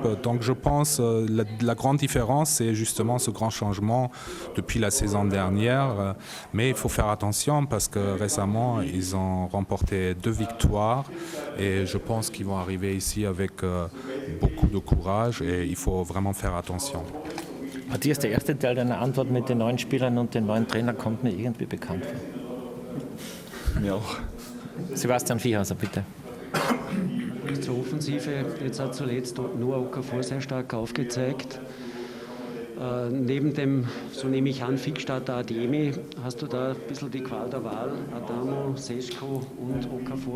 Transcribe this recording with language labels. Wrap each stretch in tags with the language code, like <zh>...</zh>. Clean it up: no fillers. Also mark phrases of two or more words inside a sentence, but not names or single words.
<fr>Donc je pense la grande différence, c'est justement ce grand changement depuis la saison dernière. Mais il faut faire attention parce que récemment, ils ont remporté 2 victoires. Et je pense qu'ils vont arriver ici avec beaucoup de courage et il faut vraiment faire attention.</fr> <de>Matthias, der erste Teil deiner Antwort mit den neuen Spielern und dem neuen Trainer kommt mir irgendwie bekannt vor. Mir auch. Sebastian Viehhauser, bitte. Zur Offensive, jetzt hat zuletzt Noah Okafor sehr stark aufgezeigt. Neben dem, so nehme ich an, Fixstarter Ademi, hast du da ein bisschen die Qual der Wahl, Adamo, Sesko und Okafor?</de>